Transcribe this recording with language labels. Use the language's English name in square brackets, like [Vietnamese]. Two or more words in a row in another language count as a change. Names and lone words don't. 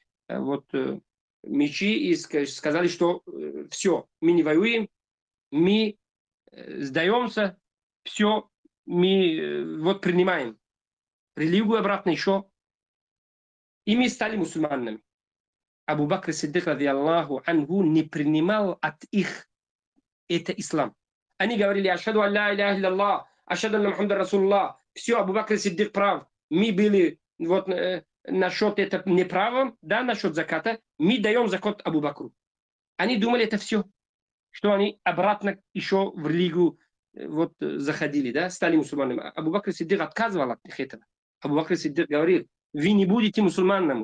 [Russian] мечи и сказали, что все, мы не воюем, мы сдаемся, все, мы принимаем религию обратно еще, и мы стали мусульманами. [Arabic] Абу Бакр Сиддик, رضي الله عنه, [Russian] не принимал от их это ислам. Они говорили, [Arabic] أشهد أن لا إله إلا الله أشهد أن محمدا رسول الله. [Russian] Все, Абу Бакр Сиддик прав. Мы были насчет этого неправым, да, насчет заката. Мы даем закат Абу Бакру. Они думали, это все, что они обратно еще в религию заходили, да, стали мусульманами. Абу Бакр Сиддик отказывал от этого. Абу Бакр Сиддик говорил, вы не будете мусульманами.